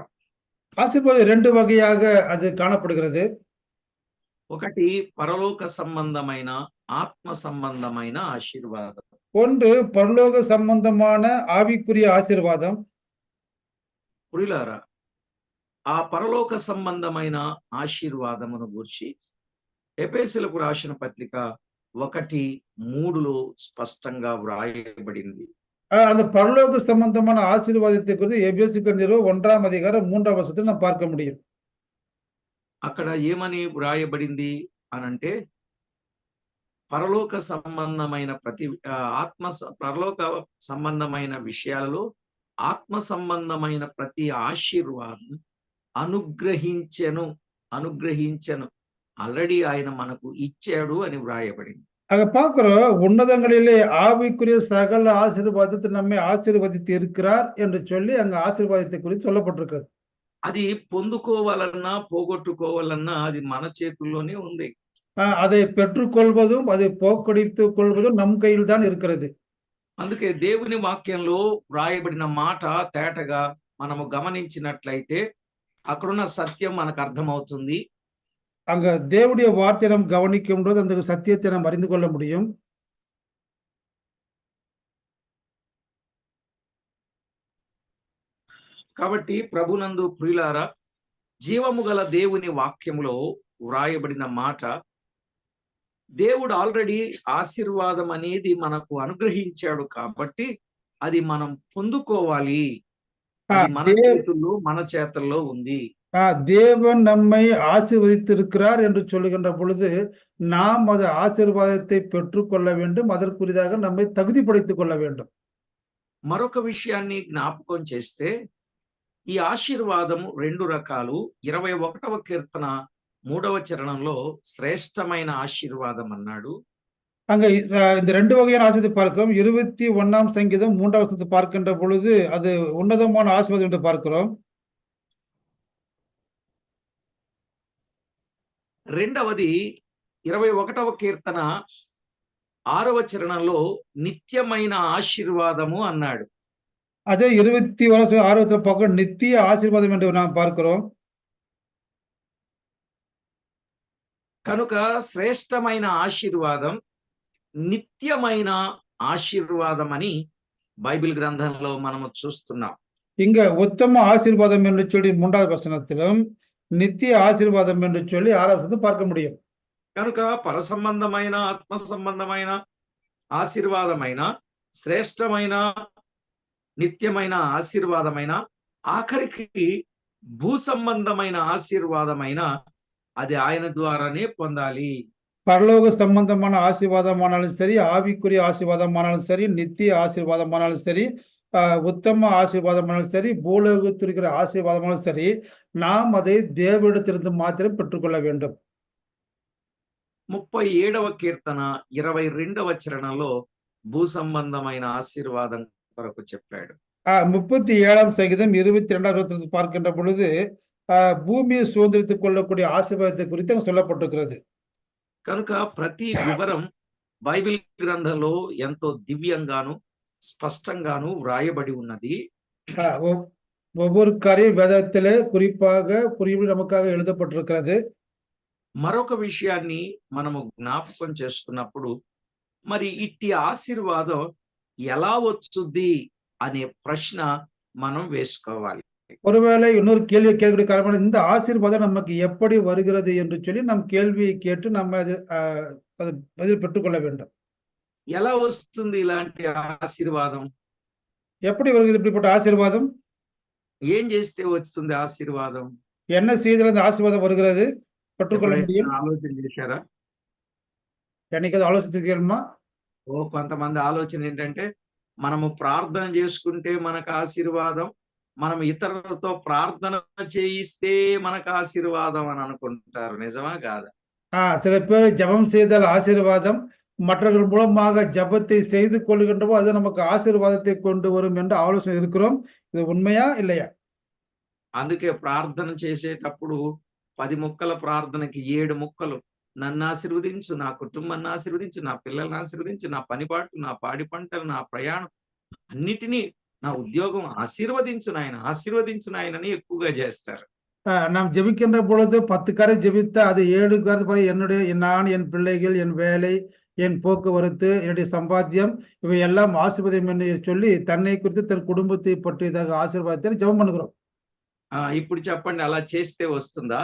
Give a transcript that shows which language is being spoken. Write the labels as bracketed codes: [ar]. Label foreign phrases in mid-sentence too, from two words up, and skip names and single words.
[ta] ஆசீர்வாதம் 2 வகையாக அது காணப்படுகிறது. [te] ఒకటి పరలోక సంబంధమైన, ఆత్మ సంబంధమైన ఆశీర్వాదం. [ta] ஒன்று பரலோக சம்பந்தமான ஆவிக்குரிய ஆசீர்வாதம். [te] ప్రియులారా, ఆ పరలోక సంబంధమైన ఆశీర్వాదమును గూర్చి ఎఫెసీయులకు రాసిన పత్రిక 1:3లో స్పష్టంగా వ్రాయబడింది. [ta] அந்த பரலோக சம்பந்தமான ஆசீர்வாதத்தை குறித்து எபேசியர் நிருபம் 1ஆம் அதிகாரம் 3ஆம் வசனத்தில் நாம் பார்க்க முடியும். [te] అక్కడ ఏమని వ్రాయబడింది అనంటే, పరలోక సంబంధమైన పరలోక సంబంధమైన విషయాలలో ఆత్మ సంబంధమైన ప్రతి ఆశీర్వాదం అనుగ్రహించెను ఆల్రెడీ ఆయన మనకు ఇచ్చాడు అని వ్రాయబడింది. [ta] அங்க பார்க்கிறோம், உன்னதங்களிலே ஆவிக்குரிய சகல ஆசீர்வாதத்தை நம்மை ஆசீர்வதித்து இருக்கிறார் என்று சொல்லி அங்க ஆசீர்வாதத்தை குறித்து சொல்லப்பட்டிருக்கிறது. [te] అది పొందుకోవాలన్నా పోగొట్టుకోవాలన్నా అది మన చేతుల్లోనే ఉంది. [ta] அதை பெற்றுக்கொள்வதும் அதை போக்கடித்துக் கொள்வதும் நம் கையில் தான் இருக்கிறது. [te] అందుకే దేవుని వాక్యంలో వ్రాయబడిన మాట తేటగా మనము గమనించినట్లయితే అక్కడున్న సత్యం మనకు అర్థమవుతుంది. [ta] அங்க தேவனுடைய வார்த்தையை நாம் கவனிக்கும் போது அந்த சத்தியத்தை நாம் அறிந்து கொள்ள முடியும். [te] కాబట్టి ప్రభునందు ప్రియులారా, జీవము గల దేవుని వాక్యములో వ్రాయబడిన మాట, దేవుడు ఆల్రెడీ ఆశీర్వాదం అనేది మనకు అనుగ్రహించాడు కాబట్టి అది మనం పొందుకోవాలి. అది మన చేతుల్లో మన చేతల్లో ఉంది. [ta] தேவன் நம்மை ஆசீர்வதித்திருக்கிறார் என்று சொல்லுகின்ற பொழுது நாம் அது ஆசீர்வாதத்தை பெற்றுக்கொள்ள வேண்டும். அதற்குரியதாக நம்மை தகுதிப்படுத்திக் கொள்ள வேண்டும். [te] మరొక విషయాన్ని జ్ఞాపకం చేస్తే ఈ ఆశీర్వాదము 2 రకాలు. 21వ కీర్తన 3వ చరణంలో శ్రేష్టమైన ఆశీర్వాదం అన్నాడు. [ta] அங்க இந்த 2 வகையான ஆசீர்வாதத்தை பார்க்கிறோம். 21ஆம் சங்கீதம் 3வது வசனத்தை பார்க்கின்ற பொழுது அது உன்னதமான ஆசீர்வாதம் என்று பார்க்கிறோம். [te] రెండవది 21వ కీర్తన 6వ చరణంలో నిత్యమైన ఆశీర్వాదము అన్నాడు. [ta] அதே 21 பக்கம் நித்திய ஆசீர்வாదம் என்று நாம் பார்க்கிறோம். [te] కనుక శ్రేష్టమైన ఆశీర్వాదం, నిత్యమైన ఆశీర్వాదం అని బైబిల్ గ్రంథంలో మనము చూస్తున్నాం. [ta] இங்க உத்தம ஆசீர்வாதம் என்று சொல்லி 3வது வசனத்திலும் நித்திய ஆசீர்வாதம் என்று சொல்லி 6வது வசனத்தை பார்க்க முடியும். [te] కనుక పరసంబంధమైన ఆత్మ సంబంధమైన ఆశీర్వాదమైన శ్రేష్టమైన నిత్యమైన ఆశీర్వాదమైన ఆఖరికి భూ సంబంధమైన ఆశీర్వాదమైన అది ఆయన ద్వారానే పొందాలి. [ta] பரலோக சம்பந்தமான ஆசீர்வாதமானாலும் சரி, ஆவிக்குரிய ஆசீர்வாதமானாலும் சரி, நித்திய ஆசீர்வாதமானாலும் சரி, உத்தம ஆசீர்வாதமானாலும் சரி, பூலோகத்திற்கிற ஆசீர்வாதமானாலும் சரி, நாம் அதை தேவனிடத்திலிருந்து மாத்திரம் பெற்றுக்கொள்ள வேண்டும். [te] 37వ కీర్తన 22వ చరణంలో భూ సంబంధమైన ఆశీర్వాదం కొరకు చెప్పాడు. [ta] 37ஆம் சங்கீதம் 22வது வசனத்தை பார்க்கின்ற பொழுது பூமியை சுதந்திரித்துக் கொள்ளக்கூடிய ஆசீர்வாதத்தை குறித்து அங்க சொல்லப்பட்டிருக்கிறது. [te] కనుక ప్రతి వివరం బైబిల్ గ్రంథంలో ఎంతో దివ్యంగాను స్పష్టంగాను వ్రాయబడి ఉన్నది. [ta] ஒவ்வொரு காரியம் வேதத்திலே குறிப்பாக புரியும்படி நமக்காக எழுதப்பட்டிருக்கிறது. [te] మరొక విషయాన్ని మనము జ్ఞాపకం చేసుకున్నప్పుడు, మరి ఇట్టి ఆశీర్వాదం ఎలా వచ్చుద్ది అనే ప్రశ్న మనం వేసుకోవాలి. [ta] ஒருவேளை இன்னொரு கேள்வி கேட்கக்கூடிய காரணம், இந்த ஆசீர்வாதம் நமக்கு எப்படி வருகிறது என்று சொல்லி நம் கேள்வியை கேட்டு நம்ம அது பதில் பெற்றுக்கொள்ள வேண்டும். [te] ఎలా వస్తుంది ఇలాంటి ఆశీర్వాదం? [ta] எப்படி வருகிறது இப்படிப்பட்ட ஆசீர்வாதம்? [te] ఏం చేస్తే వస్తుంది ఆశీర్వాదం? [ta] என்ன செய்தால் அந்த ஆசீர்வாதம் வருகிறது பெற்றுக்கொள்ள முடியும்? [te] ఆలోచన చేశారా? [ta] என்னைக்கு ஆலோசித்திருக்கீங்களா? [te] కొంతమంది ఆలోచన ఏంటంటే, మనము ప్రార్థన చేసుకుంటే మనకు ఆశీర్వాదం, మనం ఇతరులతో ప్రార్థన చేయిస్తే మనకు ఆశీర్వాదం అని అనుకుంటారు. నిజమా కాదా? [ta] சில பேர் ஜெபம் செய்தால் ஆசீர்வாதம், மற்றவர்கள் மூலமாக ஜெபத்தை செய்து கொள்கின்றப்போ அது நமக்கு ஆசீர்வாதத்தை கொண்டு வரும் என்று ஆலோசனை இருக்கிறோம். இது உண்மையா இல்லையா? [te] అందుకే ప్రార్థన చేసేటప్పుడు 10 ముక్కల ప్రార్థనకి 7 ముక్కలు, నన్ను ఆశీర్వదించు, నా కుటుంబాన్ని ఆశీర్వదించు, నా పిల్లల్ని ఆశీర్వదించు, నా పనిపాటు, నా పాడి పంటలు, నా ప్రయాణం అన్నిటినీ, నా ఉద్యోగం ఆశీర్వదించు నాయన అని ఎక్కువగా చేస్తారు. [ta] நாம் ஜெபிக்கின்ற பொழுது 10 காரியம் ஜெபித்து அது 7 காரியத்தை என்னுடைய நான், என் பிள்ளைகள், என் வேலை, என் போக்குவரத்து, என்னுடைய சம்பாத்தியம் இவை எல்லாம் ஆசீர்வாதம் என்று சொல்லி தன்னை குறித்து தன் குடும்பத்தை பற்றியதாக ஆசீர்வாதத்தை ஜெபம் பண்ணுகிறோம். [te] ఇప్పుడు చెప్పండి, అలా చేస్తే వస్తుందా?